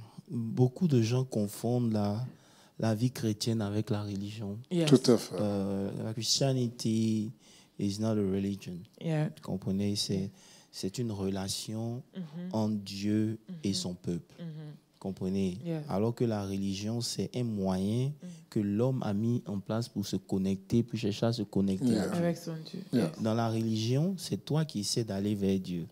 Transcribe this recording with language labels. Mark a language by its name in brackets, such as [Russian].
[French] Beaucoup de gens confondent la vie chrétienne avec la religion. [English] Yes. [French] Tout à fait. [English] La Christianity is not a religion. Yeah. [French] Vous comprenez? C'est une relation entre Dieu et son peuple. Comprenez? [English] Yeah. [French] Alors que la religion, c'est un moyen que l'homme a mis en place pour se connecter, pour chercher à se connecter [English] Yeah. [French] à Dieu. Avec son Dieu. [English] Yeah. Yes. [French] Dans la religion, c'est toi qui essaies d'aller vers Dieu.